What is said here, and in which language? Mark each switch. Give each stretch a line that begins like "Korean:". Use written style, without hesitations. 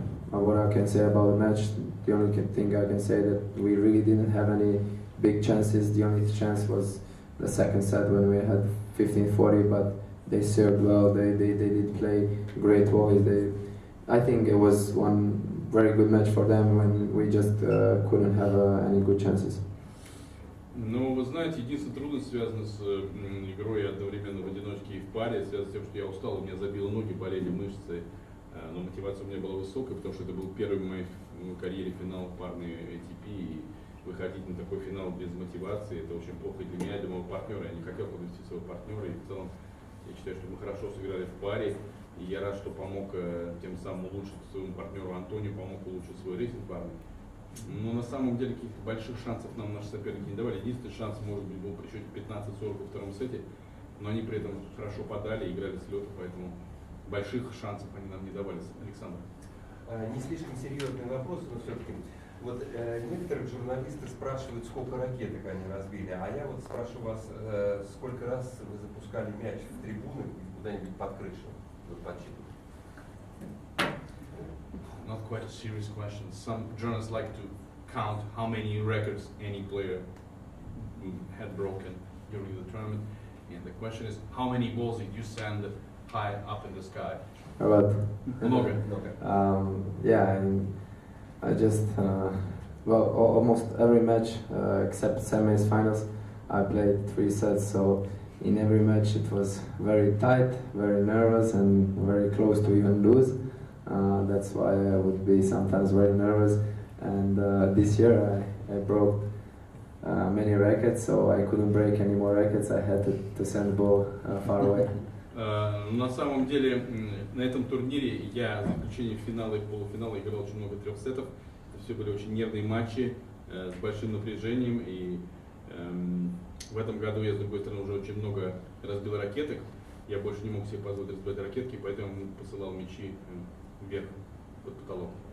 English: What I can say about the match, the only thing I can say that we really didn't have any big chances. The only chance was the second set when we had 15-40, but they served well. They did play great volley. I think it was one very good match for them when we just couldn't have any good chances.
Russian: Ну, вы знаете, единственная трудность связана с игрой одновременно в одиночке и в паре, связана с тем, что я устал, у меня забило ноги, болели мышцы, но мотивация у меня была высокая, потому что это был первый в моей карьере финал парной ATP, и выходить на такой финал без мотивации, это очень плохо для меня, для моего партнера, я не хотел подвести своего партнера, и в целом я считаю, что мы хорошо сыграли в паре, и я рад, что помог тем самым улучшить своему партнеру Антонию, помог улучшить свой рейтинг парный. Но на самом деле каких-то больших шансов нам наши соперники не давали. Единственный шанс, может быть, был при счете 15-40 во втором сете, но они при этом хорошо подали и играли с лета, поэтому больших шансов они нам не давали. Александр. Не слишком серьезный вопрос, но все-таки. Вот некоторые журналисты спрашивают, сколько ракеток они разбили, а я вот спрошу вас, сколько раз вы запускали мяч в трибуны куда-нибудь под крышу? Вот подсчитывать.
English: Not quite a serious question. Some journalists like to count how many records any player had broken during the tournament. And the question is, how many balls did you send high up in the sky? A lot.
Russian: Много.
English: Yeah, I just, almost every match except semis, finals, I played 3 sets. So in every match it was very tight, very nervous, and very close to even lose. That's why I would be sometimes very nervous. And this year I broke many rackets, so I couldn't break any more rackets. I had to send the ball far away.
Russian: На самом деле на этом турнире я за исключением финала и полуфинала играл очень много 3 сетов. Это все были очень нервные матчи с большим напряжением. И в этом году я, с другой стороны, уже очень много разбил ракеток. Я больше не мог себе позволить разбивать ракетки, поэтому посылал мячи вверх под потолок.